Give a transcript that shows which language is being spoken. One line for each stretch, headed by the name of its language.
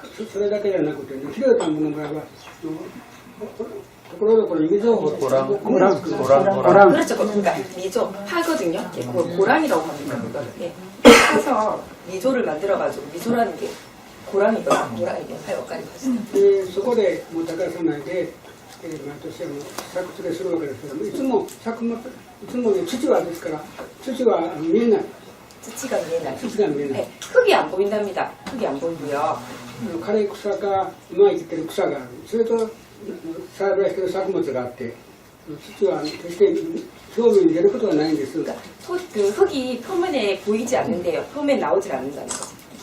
Japanese: それだけじゃなくて、広い田んぼの場合はところどころに溝を掘って고랑
Korean: 그렇죠. 그러니까 미조 파거든요. 예, 고랑이라고 합니다. 그거를. 예. 파서 미조를 만들어가지고 미조라는 게 고랑이거든요. 고랑이요. 하여까지 봤어요.
Japanese: そこでもう耕さないで、毎年作付けするわけですけども、いつも土はですから土は見えない。土が見えない。土が見えない。
Korean: 네, 흙이 안 보인답니다. 흙이 안 보이고요.
Japanese: 枯れ草かうまい生きてる草がある。それと栽培している作物があって、土は決して表面に出ることはないんです。
Korean: 그러니까 그 흙이 표면에 보이지 않는데요. 표면에 나오질 않는다는 거죠.